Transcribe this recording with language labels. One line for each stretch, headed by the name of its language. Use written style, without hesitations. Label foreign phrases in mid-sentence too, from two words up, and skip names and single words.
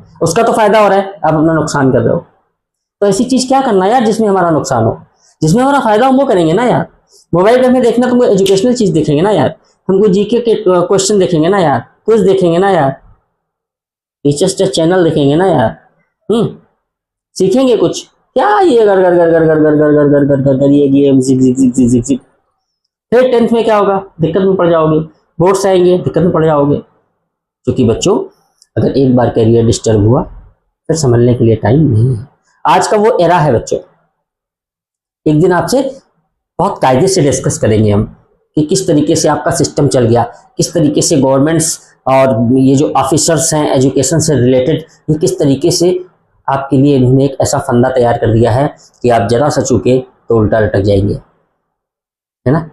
Hindi: उसका तो फायदा हो रहा है, आप अपना नुकसान कर रहे हो। तो ऐसी चीज क्या करना यार जिसमें हमारा नुकसान हो, जिसमें हमारा फायदा हो, वो करेंगे ना यार। मोबाइल पे हमें देखना, तुमको एजुकेशनल चीज देखेंगे ना यार, हमको जीके के क्वेश्चन देखेंगे ना यार, क्विज देखेंगे ना यार, टीचर्स टेस्ट चैनल देखेंगे ना यार। सीखेंगे कुछ क्या, ये गर गर गर गर गर गर गर गर गर गर गर गर ये गेम जिक जिक जिक जिक जिक। फिर 10th में क्या होगा, दिक्कत में पड़ जाओगे। बोर्ड्स आएंगे, दिक्कत में पड़ जाओगे। क्योंकि बच्चों अगर एक बार करियर डिस्टर्ब हुआ फिर संभलने के लिए टाइम नहीं है। आज का वो एरा है बच्चों। एक दिन आपसे बहुत कायदे से डिस्कस करेंगे हम कि किस तरीके से आपका सिस्टम चल गया, किस तरीके से गवर्नमेंट्स और ये जो ऑफिसर्स हैं एजुकेशन से रिलेटेड, ये किस तरीके से आपके लिए इन्होंने एक ऐसा फंदा तैयार कर दिया है कि आप जरा सा चूके तो उल्टा लटक जाएंगे, है ना।